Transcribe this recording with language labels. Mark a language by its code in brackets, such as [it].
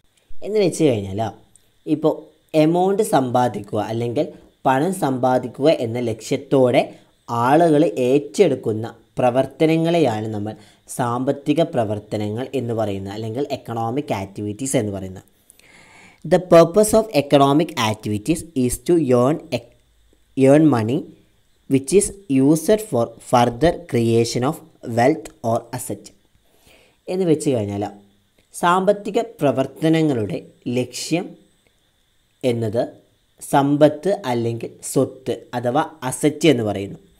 [ml] എന്ന് വെച്ച് കഴിഞ്ഞാൽ ഇപ്പോൾ എമൗണ്ട് സമ്പാദിക്കുക അല്ലെങ്കിൽ പണം സമ്പാദിക്കുക എന്ന ലക്ഷ്യത്തോടെ ആളുകൾ ഏറ്റെടുക്കുന്ന പ്രവർത്തനങ്ങളെയാണ് നമ്മൾ സാമ്പത്തിക പ്രവർത്തനങ്ങൾ എന്ന് പറയുന്നത്, അല്ലെങ്കിൽ എക്കണോമിക് ആക്ടിവിറ്റീസ് എന്ന് പറയുന്നത്. [en] The purpose of economic activities is to earn money which is used for further creation of wealth or asset. [ml] എന്ന് വെച്ച് കഴിഞ്ഞാൽ സാമ്പത്തിക പ്രവർത്തനങ്ങളുടെ ലക്ഷ്യം എന്നത് സമ്പത്ത് അല്ലെങ്കിൽ സ്വത്ത് അഥവാ അസറ്റ് എന്ന് പറയുന്നു.